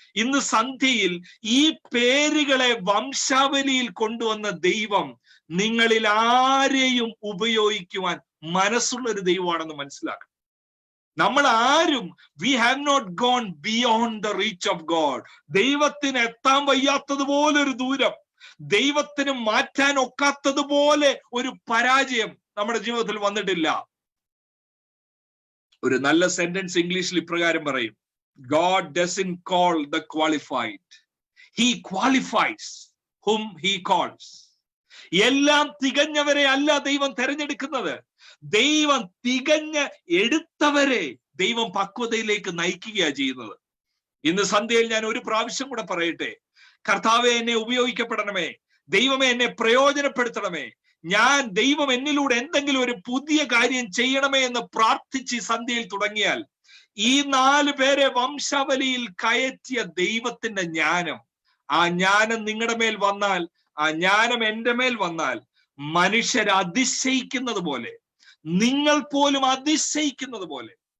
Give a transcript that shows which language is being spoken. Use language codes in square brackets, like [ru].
[ml] ഇന്ന് സന്ധ്യയിൽ ഈ പേരുകളെ വംശാവലിയിൽ കൊണ്ടുവന്ന ദൈവം നിങ്ങളിൽ ആരെയും ഉപയോഗിക്കുവാൻ മനസ്സുള്ള ഒരു ദൈവമാണെന്ന് മനസ്സിലാക്കണം. നമ്മൾ ആരും [en] We have not gone beyond the reach of God. [ml] ദൈവത്തിന് എത്താൻ വയ്യാത്തതുപോലെ ഒരു ദൂരം, ദൈവത്തിന് മാറ്റാൻ ഒക്കാത്തതുപോലെ ഒരു പരാജയം നമ്മുടെ ജീവിതത്തിൽ വന്നിട്ടില്ല. ഒരു നല്ല സെന്റൻസ് ഇംഗ്ലീഷിൽ ഇപ്രകാരം പറയും: [en] God doesn't call the qualified, he qualifies whom he calls. [ml] എല്ലാം തികഞ്ഞവരെ അല്ല ദൈവം തെരഞ്ഞെടുക്കുന്നത്, ദൈവം തികഞ്ഞ് എടുത്തവരെ ദൈവം പക്വതയിലേക്ക് നയിക്കുകയാണ് ചെയ്യുന്നത്. ഇന്ന് സന്ധ്യയിൽ ഞാൻ ഒരു പ്രാവശ്യം കൂടെ പറയട്ടെ: കർത്താവെ, എന്നെ ഉപയോഗിക്കപ്പെടണമേ, ദൈവമേ എന്നെ പ്രയോജനപ്പെടുത്തണമേ, ദൈവം എന്നിലൂടെ എന്തെങ്കിലും ഒരു പുതിയ കാര്യം ചെയ്യണമേ എന്ന് പ്രാർത്ഥിച്ച് സന്ധ്യയിൽ തുടങ്ങിയാൽ ഈ 4 പേരെ വംശാവലിയിൽ കയറ്റിയ ദൈവത്തിന്റെ ജ്ഞാനം, ആ ജ്ഞാനം നിങ്ങളുടെ മേൽ വന്നാൽ, ആ ജ്ഞാനം എന്റെ മേൽ വന്നാൽ, മനുഷ്യർ അതിശയിക്കുന്നത് പോലെ, നിങ്ങൾ പോലും അതിശയിക്കുന്നത് പോലെ.